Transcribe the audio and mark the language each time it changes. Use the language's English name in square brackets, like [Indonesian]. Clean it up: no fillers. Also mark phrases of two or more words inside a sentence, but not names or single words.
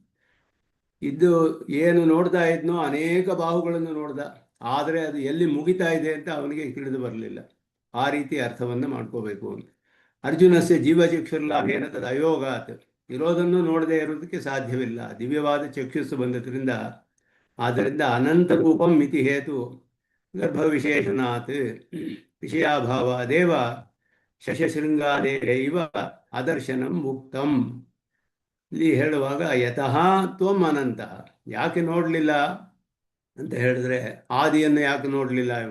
[Kannada] ಇದು ಏನು ನೋಡ್ತಾ ಇದ್ನೋ ಅನೇಕ ಬಾಹುಗಳನ್ನು ನೋಡ್ದ, ಆದರೆ ಅದು ಎಲ್ಲಿ ಮುಗಿತಾ ಇದೆ ಅಂತ ಅವನಿಗೆ ತಿಳಿದು ಬರಲಿಲ್ಲ. ಆ ರೀತಿ ಅರ್ಥವನ್ನು ಮಾಡ್ಕೋಬೇಕು ಅಂತ. [Sanskrit] ಅರ್ಜುನಸ್ಯ ಜೀವಚಕ್ಷುರ್ಲಾಭೇನ ತದ ಅಯೋಗಾತ್. [Kannada] ಇರೋದನ್ನು ನೋಡದೆ ಇರೋದಕ್ಕೆ ಸಾಧ್ಯವಿಲ್ಲ, ದಿವ್ಯವಾದ ಚಕ್ಷುಸ್ಸು ಬಂದದ್ರಿಂದ. [Sanskrit] ಆದ್ದರಿಂದ ಅನಂತ ರೂಪಂ ಮಿತಿ ಹೇತು ಗರ್ಭವಿಶೇಷಣಾತ್ ವಿಷಯಾಭಾವಾದೇವ ಶಶಶೃಂಗಾದೇವ ಅದರ್ಶನಂ ಮುಕ್ತಂ. [Kannada] ಇಲ್ಲಿ ಹೇಳುವಾಗ [Sanskrit] ಯತಃ ತ್ವಂ ಅನಂತಃ. [Kannada] ಯಾಕೆ ನೋಡಲಿಲ್ಲ ಅಂತ ಹೇಳಿದ್ರೆ, ಆದಿಯನ್ನು ಯಾಕೆ ನೋಡಲಿಲ್ಲ ಇವನು?